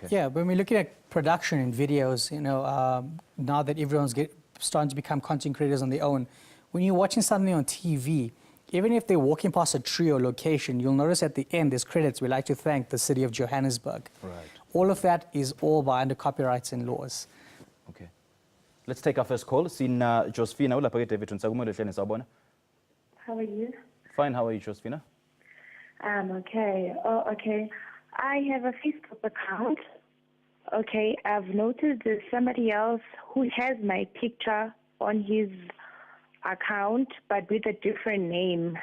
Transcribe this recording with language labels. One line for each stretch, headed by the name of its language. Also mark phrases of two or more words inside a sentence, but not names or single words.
English: Yeah, when we're looking at production in videos, you know, now that everyone's starting to become content creators on their own, when you're watching something on TV, even if they're walking past a tree or location, you'll notice at the end there's credits. We like to thank the city of Johannesburg. Right. All of that is all by under copyrights and laws. Okay. Let's take our first call.
Zulu: Sina Josephina, ulapha ke David Nsakumelo hlene sawubona.
English: How are you? Fine, how are you, Josephina? I'm okay. Oh, okay. I have a Facebook account. Okay, I've noticed there's somebody else who has my picture on his account, but with a different name.